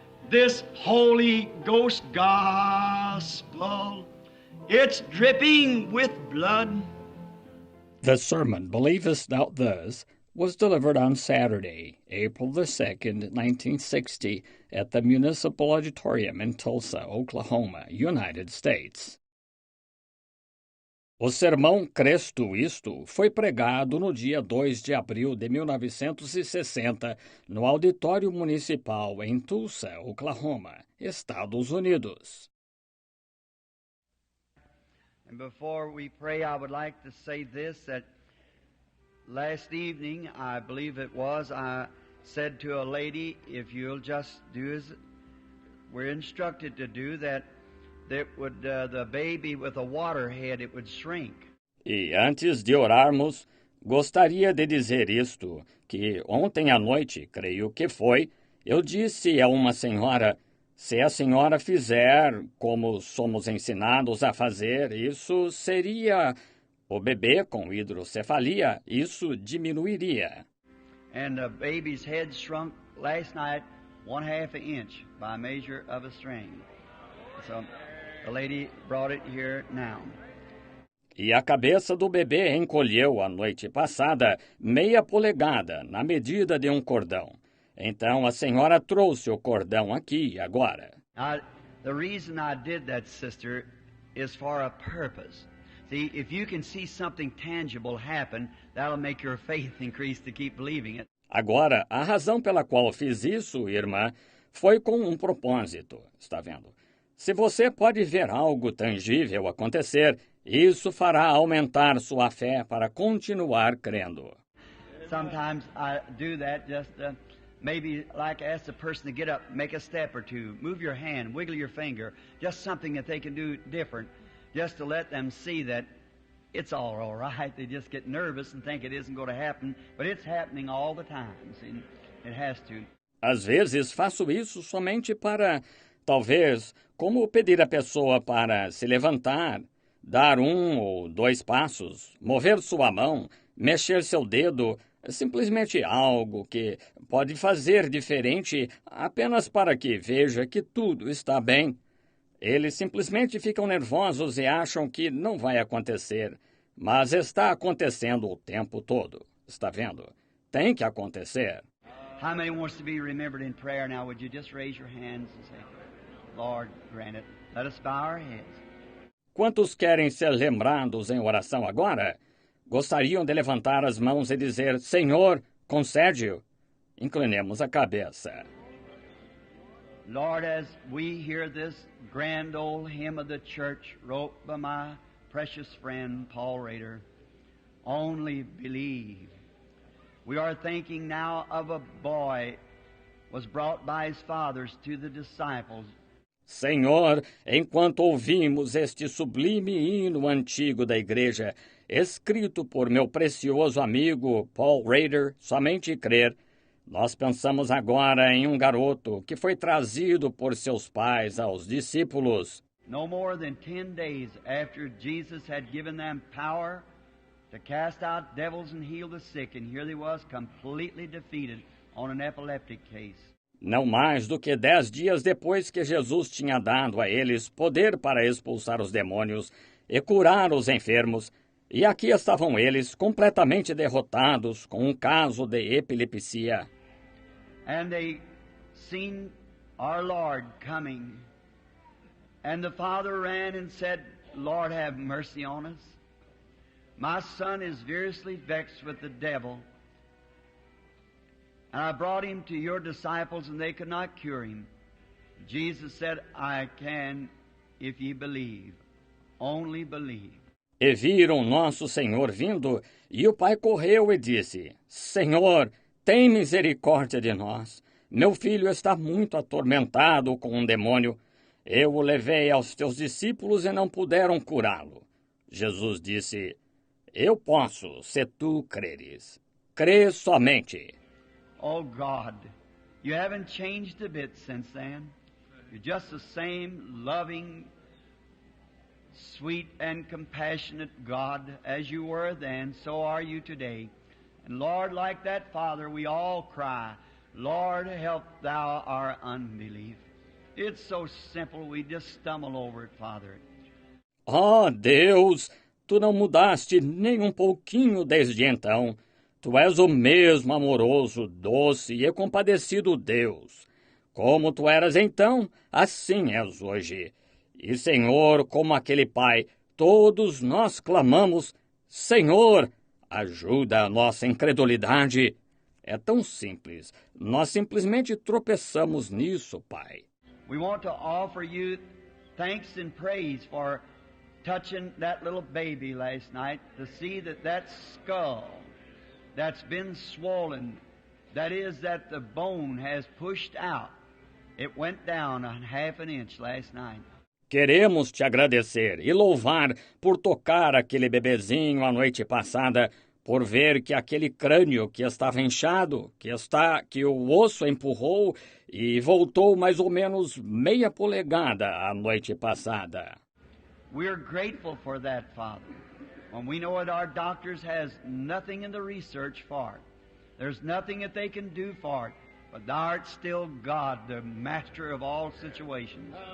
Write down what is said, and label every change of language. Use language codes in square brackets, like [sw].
[en] This Holy Ghost gospel, it's dripping with blood. The sermon, Believest Thou This, was delivered on Saturday, April the 2nd, 1960, at the Municipal Auditorium in Tulsa, Oklahoma, United States. [pt] O sermão Cresto Isto foi pregado no dia 2 de abril de 1960 no Auditório Municipal em Tulsa, Oklahoma, Estados Unidos. [en] And before we pray, I would like to say this, that last evening, I believe it was, I said to a lady, if you'll just do as we're instructed to do, that would the baby with a water head, it would shrink. [pt] E antes de orarmos, gostaria de dizer isto, que ontem à noite, creio que foi, eu disse a uma senhora, se a senhora fizer como somos ensinados a fazer, isso seria o bebê com hidrocefalia, isso diminuiria. [en] And the baby's head shrunk last night 1/2 inch by measure of a string. So the lady brought it here now. [pt] E a cabeça do bebê encolheu a noite passada 0,5 polegada, na medida de um cordão. Então a senhora trouxe o cordão aqui agora. [en] The reason I did that, sister, is for a purpose. See, if you can see something tangible happen, that'll make your faith increase to keep believing it. [pt] Agora, a razão pela qual fiz isso, irmã, foi com um propósito, está vendo? Se você pode ver algo tangível acontecer, isso fará aumentar sua fé para continuar crendo. [en] Sometimes I do that just maybe like ask the person to get up, make a step or two, move your hand, wiggle your finger, just something that they can do different, just to let them see that it's all right. They just get nervous and think it isn't going to happen, but it's happening all the time. See? It has to. [pt] Às vezes faço isso somente para, talvez, como pedir à pessoa para se levantar, dar 1 ou 2 passos, mover sua mão, mexer seu dedo, simplesmente algo que pode fazer diferente apenas para que veja que tudo está bem. Eles simplesmente ficam nervosos e acham que não vai acontecer, mas está acontecendo o tempo todo. Está vendo? Tem que acontecer. [en] How many wants to be remembered in prayer now? Would you just raise your hands and say, Lord, grant it. Let us bow our heads. [pt] Quantos querem ser lembrados em oração agora? Gostariam de levantar as mãos e dizer, Senhor, concede-o. Inclinemos a cabeça. [en] Lord, as we hear this grand old hymn of the church wrote by my precious friend Paul Rader, only believe. We are thinking now of a boy was brought by his fathers to the disciples. [pt] Senhor, enquanto ouvimos este sublime hino antigo da igreja, escrito por meu precioso amigo Paul Rader, somente crer, nós pensamos agora em um garoto que foi trazido por seus pais aos discípulos. [en] No more than 10 days after Jesus had given them power to cast out devils and heal the sick, and here they was completely defeated on an epileptic case. [pt] Não mais do que 10 dias depois que Jesus tinha dado a eles poder para expulsar os demônios e curar os enfermos, e aqui estavam eles completamente derrotados com um caso de epilepsia. [en] And they seen our Lord coming. And the father ran and said, Lord, have mercy on us. My son is variously vexed with the devil. And I brought him to your disciples, and they could not cure him. Jesus said, I can if ye believe. only believe. [pt] E viram nosso Senhor vindo, e o pai correu e disse: Senhor, tem misericórdia de nós. Meu filho está muito atormentado com um demônio. Eu o levei aos teus discípulos e não puderam curá-lo. Jesus disse: Eu posso, se tu creres. Crê somente. [en] Oh God, you haven't changed a bit since then. You're just the same loving, sweet and compassionate God as you were then, so are you today. And Lord, like that Father, we all cry, Lord, help thou our unbelief. It's so simple, we just stumble over it, Father. [pt] Oh, Deus, tu não mudaste nem um pouquinho desde então. Tu és o mesmo amoroso, doce e compadecido Deus. Como tu eras então, assim és hoje. E, Senhor, como aquele pai, todos nós clamamos, Senhor, ajuda a nossa incredulidade. É tão simples. Nós simplesmente tropeçamos nisso, Pai. [en] We want to offer you thanks and praise for touching that little baby last night to see that skull that's been swollen, that is, that the bone has pushed out. It went down a half an inch last night. [pt] Queremos te agradecer e louvar por tocar aquele bebezinho a noite passada, por ver que aquele crânio que estava inchado, que o osso empurrou e voltou mais ou menos meia polegada a noite passada. [en] We're grateful for that, Father. When we know that our doctors has nothing in the research for it. There's nothing that they can do for it. But thou art still God, the master of all situations.